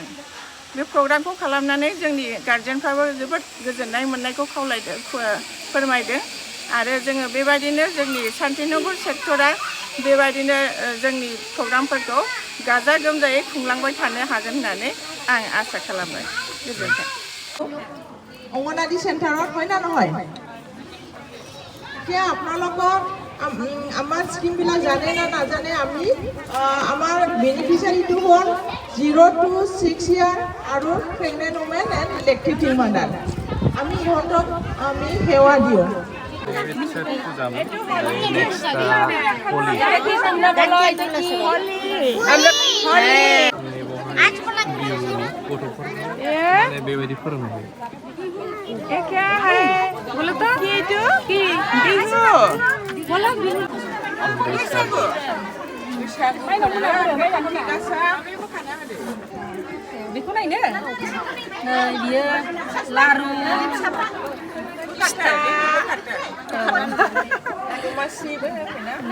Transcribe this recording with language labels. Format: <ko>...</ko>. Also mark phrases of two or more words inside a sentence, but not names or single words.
<brx>बे प्रग्रामखौ खालामनानै जोंनि गार्जेनफ्राबो जोबोद गोजोननाय मोननायखौ फोरमायदों आरो जोङो बेबायदिनो जोंनि शान्तिनगर सेक्टरा बेबायदिनो जोंनि प्रग्रामफोरखौ गाजा गोमजायै खुंलांबाय थानो हागोन होननानै आं आसा खालामो। गोजोन्थों।</brx> <as>অঙ্গনাদি চেণ্টাৰত হয় না নহয়? এতিয়া আপোনালোকৰ আমাৰ স্কিমবিলাক জানে না নাজানে? আমি আমাৰ বেনিফিচিয়াৰীটো হ'ল</as> <en>0 to 6 year</en> <as>আৰু</as> <en>pregnant women and lactating mother.</en> <as>আমি ইহঁতক আমি সেৱা দিওঁ।</as> <brx>बेबायदि फोरोंनाय</brx> <hi>क्या है बोलो तो?</hi> <brx>की बिहु बोलो बिहु बैसागु बेखौ नायनो बियो लारु फिथा दमासिबो होफैना</brx>